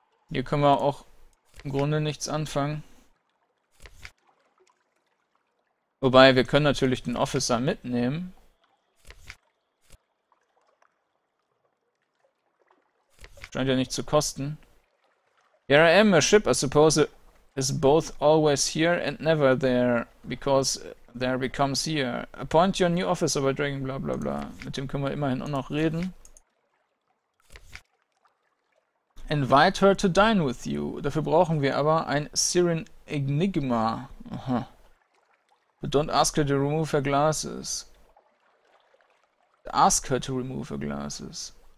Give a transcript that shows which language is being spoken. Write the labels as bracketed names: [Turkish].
[German] Hier können wir auch im Grunde nichts anfangen. Wobei, wir können natürlich den Officer mitnehmen. Scheint ja nicht zu kosten. [English] Here I am, a ship I suppose is both always here and never there, because there becomes here. Appoint your new officer by dragging bla bla bla. [German] Mit dem können wir immerhin auch noch reden. [English] Invite her to dine with you. [German] Dafür brauchen wir aber ein Siren Enigma. Aha. [English] But don't ask her to remove her glasses. Ask her to remove her glasses.